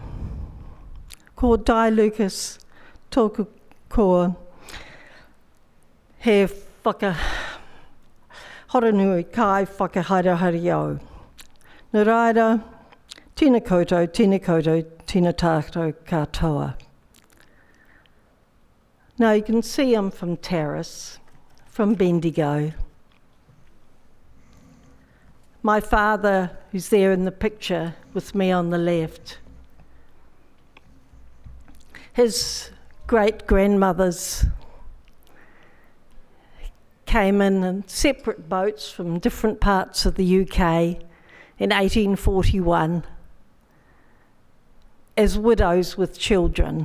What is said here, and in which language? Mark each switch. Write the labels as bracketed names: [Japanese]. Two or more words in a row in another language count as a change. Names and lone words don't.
[Māori] Ko Di Lucas, tōku koa, he horonui kai whakaharahari au. Nō reira, tēnā koutou, tēnā tātou katoa. [English] Now you can see I'm from Terrace, from Bendigo. My father, who's there in the picture with me on the left, his great-grandmothers came in separate boats from different parts of the UK in 1841 as widows with children.